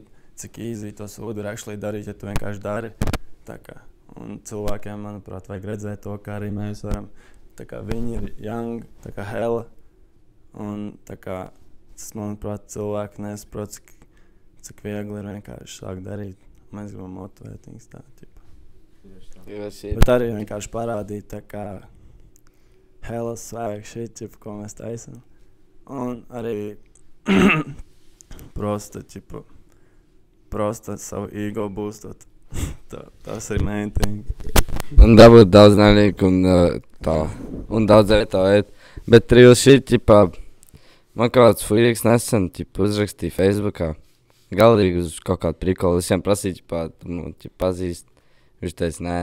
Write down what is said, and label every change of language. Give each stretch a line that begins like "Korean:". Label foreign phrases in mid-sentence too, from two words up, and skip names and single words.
Latvian: cik easy to sodu ir actually darīt, ja tu vienkārši dari, tā kā, un cilvēkiem, manuprāt, vajag redzēt to, kā arī mēs varam, tā kā viņi ir young, tā kā hella, un tā kā, tas, manuprāt, cilvēki nesaprot, cik viegli ir vienkārši sākt darīt, mēs gribam motivēt viņus tā, bet arī vienkārši parādīt, tā kā,
English: hella swag shit,
Latvian: ko mēs taisam. Un arī prosta savu ego boostot. Tas ir
English: main thing.
Latvian: Un dabūt daudz nelīku un tā. Un daudz tā ēt. Bet
English: real shit,
Latvian: man kāds fujiks nesen, uzrakstīja Facebookā. Galīgi uz kaut kādu prikolu. Visiem prasīja, pazīst. Viņš teica, nē.